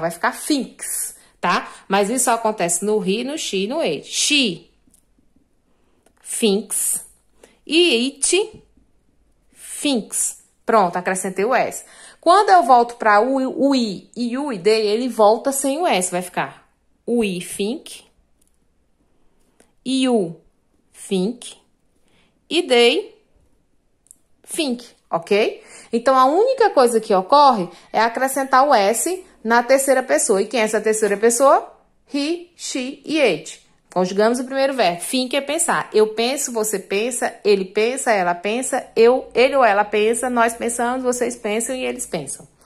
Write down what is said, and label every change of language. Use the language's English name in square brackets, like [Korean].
[Portuguese] Vai ficar thinks, tá? Mas isso só acontece no he, no she e no it. [English] She thinks [Portuguese] e [English] it thinks. [Portuguese] Pronto, acrescentei o S. Quando eu volto para o I e o ID, ele volta sem o S. Vai ficar [English] we think, you think [Portuguese] e [English] they think, [Portuguese] ok? Então, a única coisa que ocorre é acrescentar o S na terceira pessoa. E quem é essa terceira pessoa? He, she e it. Conjugamos o primeiro verbo. Think é pensar. Eu penso, você pensa, ele pensa, ela pensa, ele ou ela pensa, nós pensamos, vocês pensam e eles pensam.